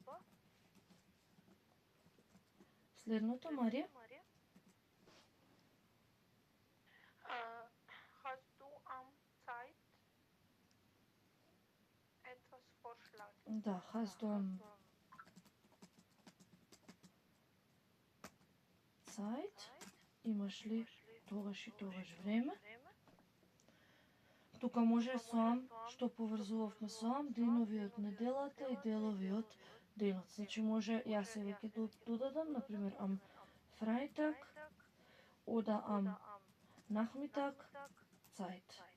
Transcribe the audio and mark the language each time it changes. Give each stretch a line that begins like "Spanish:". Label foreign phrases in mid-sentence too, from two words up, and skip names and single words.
Macedonian: Следното, Марија.
German: Hast du am Zeit etwas vorschlagen? Да, hast du am Zeit?
Macedonian: Имаш ли тогаш и тогаш време? Тука може со ам, што поврзувавме со ам, денови од неделата и делови од денот. Значи може, јас сега ќе додадам, например,
German: am Freitag oder am Nachmittag Zeit.